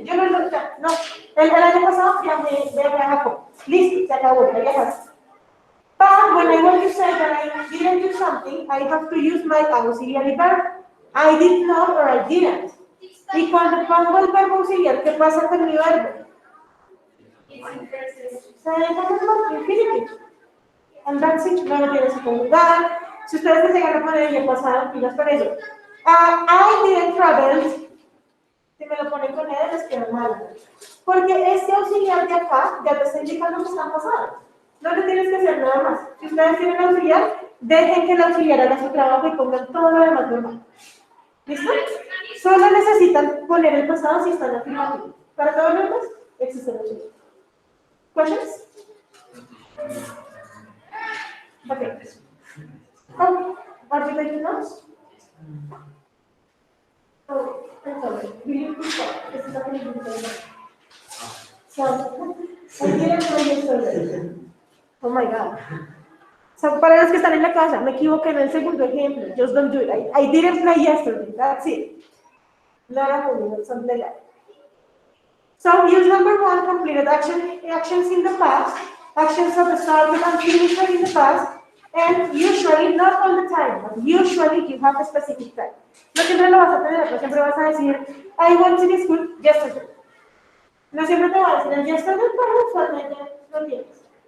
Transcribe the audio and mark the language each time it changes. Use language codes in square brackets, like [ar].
[es] Yo no, el año pasado viajé a Japón. Listo, se acabó, ya viajaste. [en] But when I want to say that I didn't do something, I have to use my auxiliary verb. I did not or I didn't. [es] Y cuando pongo el verbo auxiliar, ¿qué pasa con mi verbo? Se deja infinitive. [en] And that's it. [es] No lo tienes que conjugar. Si ustedes se llegan a poner el pasado, pilas con eso. [en] I didn't travel. [es] Si me lo ponen con él, les queda mal. Porque este auxiliar de acá ya te está indicando que está pasado. No le tienes que hacer nada más. Si ustedes tienen auxiliar, dejen que el auxiliar haga su trabajo y pongan todo lo demás normal. ¿Listo? Solo necesitan poner el pasado si están afirmativos. Para todo lo demás, existe el auxiliar. [en] Questions? Okay. Oh, are you taking notes? Oh, I'm sorry. Will you please stop? This is not going to be very much. So, I didn't play yesterday. Oh my God. [es] So, para los que están en la casa, me equivoqué en el segundo ejemplo. [en] Just don't do it. I didn't play yesterday. That's it. Not a movie, something like that. So, use number 1, completed actions in the past. Actions that started and finished in the past. And usually, not all the time, but usually you have a specific time. [es] No siempre lo vas a tener, no siempre vas a decir, [en] I went to the school yesterday. [es] No siempre te vas a decir, yesterday, pero usualmente no tienes.